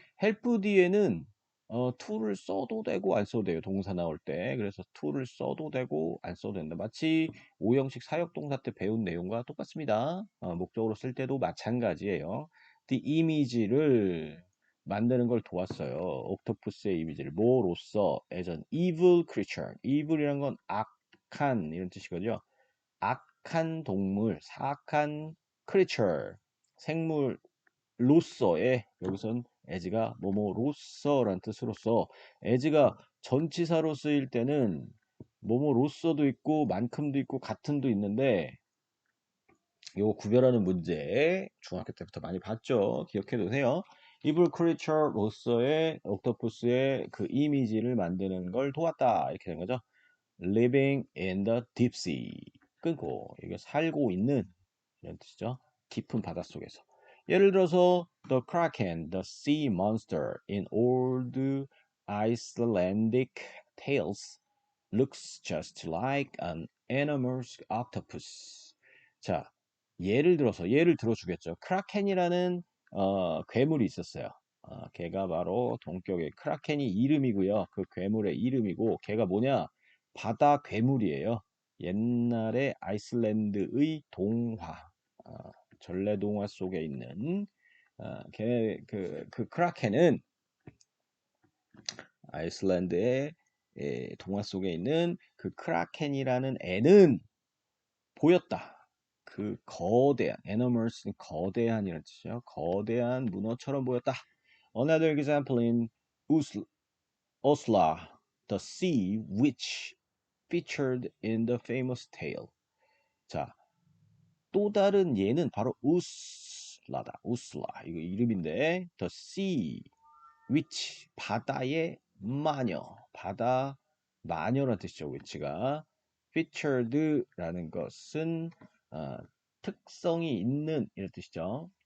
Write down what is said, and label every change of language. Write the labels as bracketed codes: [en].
[ko] help 뒤에는 to를 써도 되고 안 써도 돼요. 동사 나올 때. 그래서 to를 써도 되고 안 써도 된다. 마치 오형식 사역동사 때 배운 내용과 똑같습니다. 목적으로 쓸 때도 마찬가지예요. the image를 만드는 걸 도왔어요. 옥토푸스의 이미지를 뭐로써 [en] as an evil creature. [ko] evil이란 건 악한 이런 뜻이거든요. 악한 동물, 사악한 creature, 생물 로서의 여기선 as가 뭐뭐로서라는 뜻으로서 as가 전치사로 쓰일 때는 뭐뭐로서도 있고 만큼도 있고 같은도 있는데 요 구별하는 문제 중학교 때부터 많이 봤죠. 기억해 두세요. evil creature로서의 옥토퍼스의 그 이미지를 만드는 걸 도왔다 이렇게 된 거죠. [en] living in the deep sea [ko] 끊고 이게 살고 있는 이런 뜻이죠. 깊은 바닷속에서. [en] 예를 들어서 the kraken, the sea monster in old Icelandic tales looks just like an enormous octopus. [ko] 자, 예를 들어주겠죠. 크라켄이라는 괴물이 있었어요. 걔가 바로 동격의 크라켄이 이름이고요. 그 괴물의 이름이고 걔가 뭐냐? 바다 괴물이에요. 옛날에 아이슬란드의 동화, 전래동화 속에 있는 그 크라켄은 아이슬란드의 동화 속에 있는 그 크라켄이라는 애는 보였다. 그 거대한, enormous, 거대한이라는 뜻이죠. 거대한 문어처럼 보였다. [en] Another example in Osla, the sea which featured in the famous tale. [ko] 자, 또 다른 예는 바로 우슬라다. 우슬라. 이거 이름인데, [en] the sea which [ko] 바다의 마녀, 바다 마녀라는 뜻이죠. which가 featured라는 것은 특성이 있는 이런 뜻이죠.